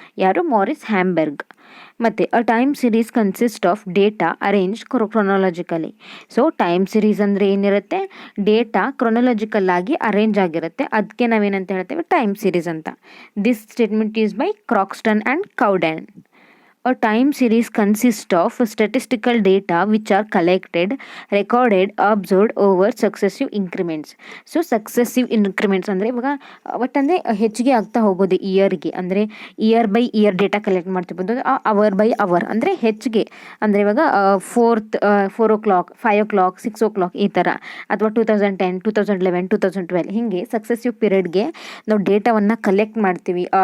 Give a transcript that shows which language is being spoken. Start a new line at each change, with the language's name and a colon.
Kannada: ಯಾರು,
English: Morris Hamburg.
Kannada: ಮತ್ತು
English: A time series consist of data arrange chronologically.
Kannada: So time series ಅಂದರೆ ಏನಿರುತ್ತೆ, ಡೇಟಾ ಕ್ರೊನೊಲಾಜಿಕಲ್ ಆಗಿ ಅರೇಂಜ್ ಆಗಿರುತ್ತೆ, ಅದಕ್ಕೆ ನಾವೇನಂತ ಹೇಳ್ತೇವೆ, ಟೈಮ್ ಸೀರೀಸ್ ಅಂತ.
English: This statement is by Croxton and Cowden. A time series consists of statistical data which are collected, recorded, observed over successive increments.
Kannada: So successive ಇನ್ಕ್ರಿಮೆಂಟ್ಸ್ ಅಂದರೆ ಇವಾಗ ಒಟ್ಟಂದರೆ ಹೆಚ್ಚಿಗೆ ಆಗ್ತಾ ಹೋಗೋದು ಇಯರ್ಗೆ, ಅಂದರೆ
English: year by year
Kannada: data collect ಮಾಡ್ತಿರ್ಬೋದು,
English: hour by hour
Kannada: ಅಂದರೆ ಹೆಚ್ಚಿಗೆ, ಅಂದರೆ ಇವಾಗ 4 o'clock, 5 o'clock, 6 o'clock ಈ ಥರ, ಅಥವಾ 2010, 2011, 2012 ಹೀಗೆ ಸಕ್ಸೆಸಿವ್ ಪೀರಿಯಡ್ಗೆ ನಾವು ಡೇಟಾವನ್ನು ಕಲೆಕ್ಟ್ ಮಾಡ್ತೀವಿ.